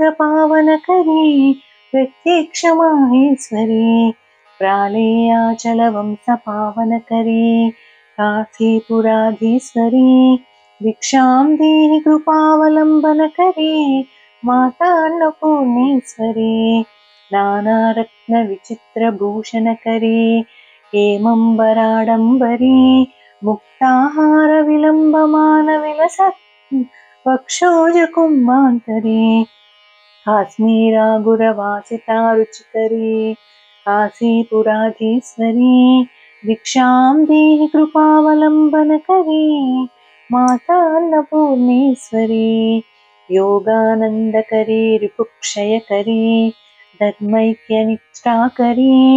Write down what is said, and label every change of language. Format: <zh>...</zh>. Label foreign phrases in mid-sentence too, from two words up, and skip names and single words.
<sa>పావనకరీ ప్రత్యక్ష మాహేశ్వరీ ప్రాళేయాచల వంశ పావనకరీ కాశీపురాధీశ్వరీ భిక్షాం దేహి కృపావలంబనకరీ మాతా అన్నపూర్ణేశ్వరీ నానారత్న విచిత్ర భూషణకరీ हेमंबराडंबरी मुक्ताहार विलंबमान विलसत् वक्षोज कुम्भांतरी काश्मीरागुरवासिता रुचिकरी काशीपुराधीश्वरी भिक्षां देहि कृपावलंबनकरी माता अन्नपूर्णेश्वरी योगानंदकरी रिपुक्षयकरी धर्मैक्यनिष्ठाकरी</sa>